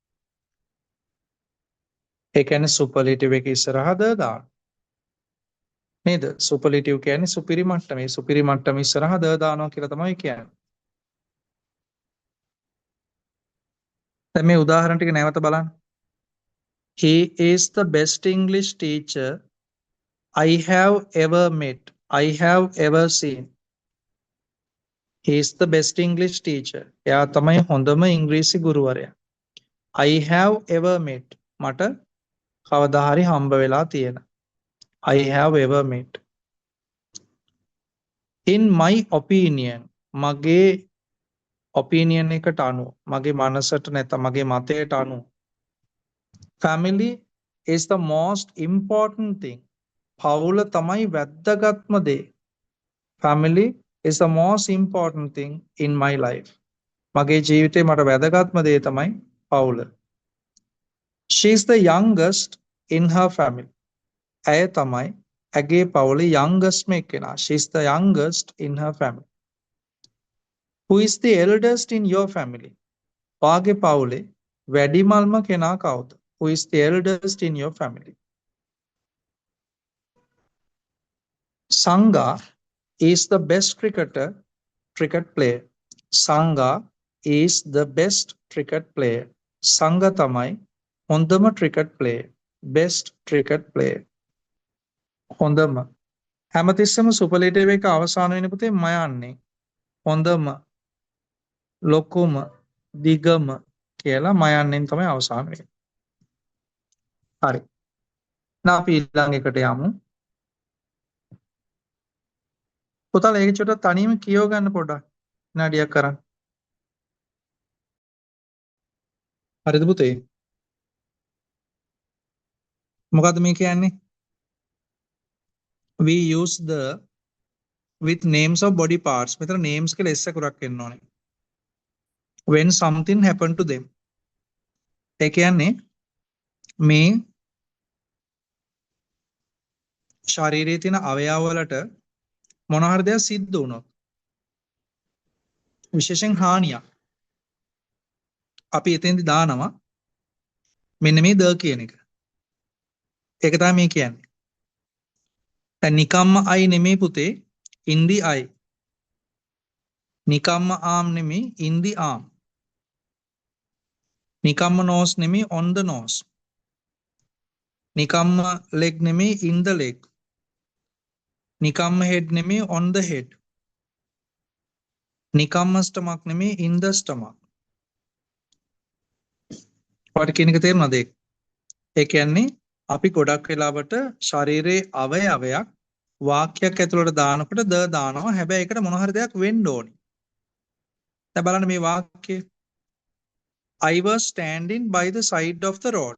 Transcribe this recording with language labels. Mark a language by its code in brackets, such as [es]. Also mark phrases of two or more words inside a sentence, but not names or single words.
[si] ඒ කියන්නේ සුපර්ලේටිව් එක ඉස්සරහා ද දාන්න. නේද? සුපර්ලේටිව් කියන්නේ සුපිරි මට්ටම. මේ සුපිරි මට්ටම ඉස්සරහා ද දානවා කියලා තමයි කියන්නේ. දැන් මේ උදාහරණ ටික නැවත බලන්න. [en] He is the best English teacher I have ever met. I have ever seen. He is the best English teacher. [si] එයා තමයි හොඳම ඉංග්‍රීසි ගුරුවරයා. [en] I have ever met. [si] මට කවදා හරි හම්බ වෙලා තියෙන. [en] I have ever met. In my opinion, [si] මගේ opinion එකට අනුව, මගේ මනසට නැත්නම් මගේ මතයට අනුව, [en] family is the most important thing. [si] පවුල තමයි වැදගත්ම දේ. [en] Family is the most important thing in my life. [si] මගේ ජීවිතේ මට වැදගත්ම දේ තමයි පවුල. [en] She is the youngest in her family. [si] ඇය තමයි ඇගේ පවුලේ youngest එක්කෙනා. [en] She is the youngest in her family. Who is the eldest in your family? [si] ඔයාගේ පවුලේ වැඩිමල්ම කෙනා කවුද? [en] Who is the eldest in your family? Sangha is the best cricketer cricket player. Sangha is the best cricket player. [si] Sangha තමයි හොඳම [en] cricket player. Best cricket player. [si] හොඳම. හැමතිස්සම සුපර්ලේටිව් එක අවසාන වෙන පුතේ ම යන්නේ. හොඳම, ලොකුම, දිගම කියලා ම යන්නෙන් තමයි අවසාන වෙන්නේ. හරි. now අපි ඊළඟ එකට යමු. පුතාලා ඒක චුට්ටක් තනියම කියව ගන්න පොඩ්ඩක්. විනාඩියක් කරන්. හරිද පුතේ? මොකද්ද මේ කියන්නේ? [en] We use the with names of body parts. [si] මෙතන names කියලා s අකුරක් එන්න ඕනේ. [en] When something happened to them. [si] ඒ කියන්නේ මේ ශරීරයේ තියෙන අවයව වලට මොන හරි දෙයක් සිද්ධ වුණොත් විශේෂයෙන් හානියක් අපි එතෙන්දි දානවා මෙන්න මේ ද කියන එක. ඒක තමයි මේ කියන්නේ. දැන් නිකම්ම I නෙමෙයි පුතේ [en] in the eye. [si] නිකම්ම arm නෙමෙයි [en] in the arm. [si] නිකම්ම nose නෙමෙයි [en] on the nose. [si] නිකම්ම leg නෙමෙයි [en] in the leg. [si] නිකම්ම head නෙමෙයි [en] on the head. [si] නිකම්ම stomach නෙමෙයි [en] in the stomach. [si] ඔයාලට කියන එක තේරුණාද ඒක? ඒ කියන්නේ අපි ගොඩක් වෙලාවට ශරීරයේ අවයවයක් වාක්‍යයක් ඇතුළට දානකොට ද දානවා. හැබැයි ඒකට මොන හරි දෙයක් වෙන්න ඕනේ. දැන් බලන්න මේ වාක්‍යය. [en] I was standing by the side of the road.